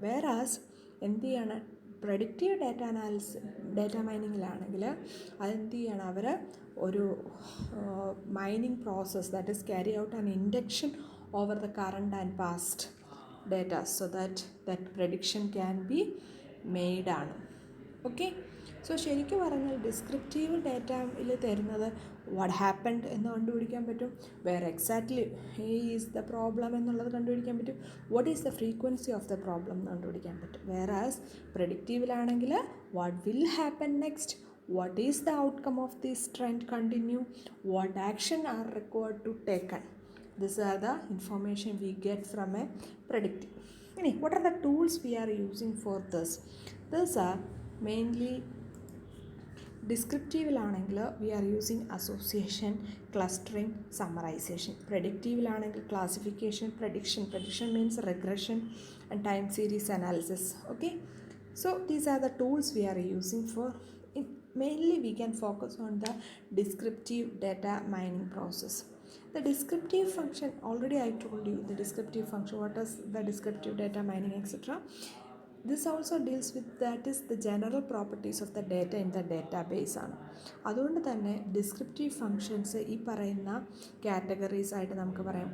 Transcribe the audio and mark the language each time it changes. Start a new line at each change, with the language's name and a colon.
English: whereas
Malayalam: എന്ത് ചെയ്യാണ്
English: predictive data മൈനിങ്ങിലാണെങ്കിൽ
Malayalam: അതെന്ത് ചെയ്യണം, അവർ ഒരു
English: Mining process that is carry out an induction over the current and past data so that prediction can be made ആണ്. Okay.
Malayalam: So ശരിക്കും പറഞ്ഞാൽ ഡിസ്ക്രിപ്റ്റീവ് ഡാറ്റയിൽ തരുന്നത്
English: what happened
Malayalam: എന്ന് കണ്ടുപിടിക്കാൻ പറ്റും,
English: where exactly is the problem
Malayalam: എന്നുള്ളത് കണ്ടുപിടിക്കാൻ പറ്റും,
English: what is the frequency of the problem
Malayalam: എന്ന് കണ്ടുപിടിക്കാൻ പറ്റും.
English: Whereas പ്രഡിക്റ്റീവിലാണെങ്കിൽ what will happen next, what is the outcome of this trend continue, what action are required to taken. These are the information we get from a predictive. What are the tools we are using for this? These are mainly ഡിസ്ക്രിപ്റ്റീവിലാണെങ്കിൽ we are using association, clustering, summarization. പ്രഡിക്റ്റീവിലാണെങ്കിൽ classification, prediction means regression and time series analysis. Okay, so these are the tools we are using for mainly we can focus on the descriptive data mining process. The descriptive function, already I told you the descriptive function, what is the descriptive data mining, etc. This also deals with that is the general properties of the data in the database ആണ്.
Malayalam: അതുകൊണ്ട് തന്നെ descriptive functions ഈ പറയുന്ന categories ആയിട്ട് നമുക്ക് പറയാം.